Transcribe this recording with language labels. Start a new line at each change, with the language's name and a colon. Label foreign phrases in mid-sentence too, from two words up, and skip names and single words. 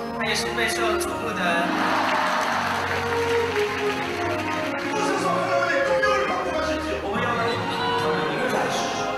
Chinese: 他也是备受瞩目的
Korean: 이곳에서 하나님의 능력을 받고 가십시오.
Chinese: 我们要成为一个战士。